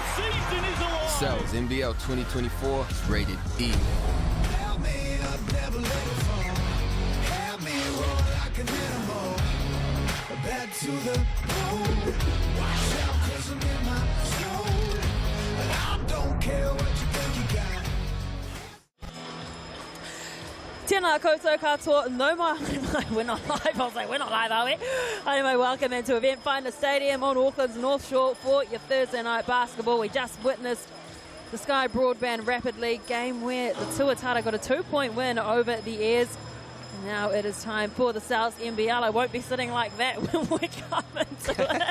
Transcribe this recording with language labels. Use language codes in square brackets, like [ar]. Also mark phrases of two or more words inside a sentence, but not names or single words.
[en] Cells NBL 2024 is rated E. Back to the road. Watch out, 'cause I'm in my zone. I don't care what you think you got. [mi] Tēnā koutou katoa, no mai, [en] we're not live, I was like, we're not live, are we? Anyway, welcome into Eventfinda Stadium on Auckland's North Shore for your Thursday night basketball. We just witnessed the Sky Broadband Rapid League game where the Tuatara got a 2-point win over the Airs. And now it is time for the South NBL. I won't be sitting like that when we come into it.